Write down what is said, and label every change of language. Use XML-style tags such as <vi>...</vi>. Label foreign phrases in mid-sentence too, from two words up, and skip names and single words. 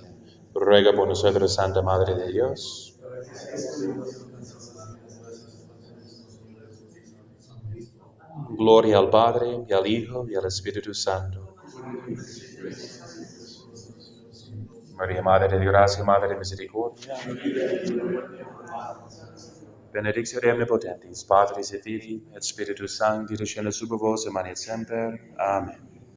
<es>Ruega por nosotros, Santa Madre de Dios. Gloria al Padre, y al Hijo, y al Espíritu Santo. María, Madre de gracia, Madre de misericordia.</es> <la>Benedictio omnipotentis, Patris et Filii, et Spiritus Sancti, descendat super vos, et manet semper. Amen.</la>